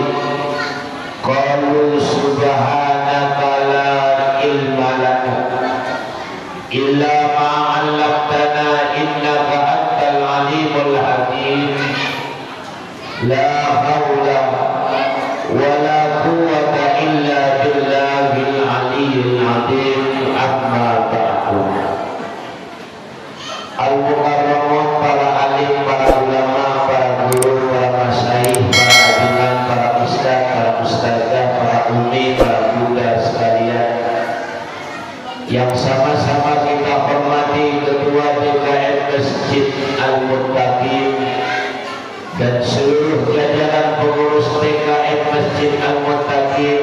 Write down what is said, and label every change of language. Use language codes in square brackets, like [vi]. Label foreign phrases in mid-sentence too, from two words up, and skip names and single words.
[ar] قالوا سبحانك لا علم لنا إلا ما علمتنا إنك أنت العليم الحكيم. لا حول ولا قوة إلا بالله العلي العظيم. أما بعد. [id] Al-mukarramun, para alim, para ulama, para guru, para masyayikh, para ajudan, para ustaz, para ustazah, para umi, para buddha sekalian yang sama-sama kita hormati Ketua DKM Masjid Al-Muttaqin dan seluruh jajaran pengurus DKM Masjid Al-Muttaqin.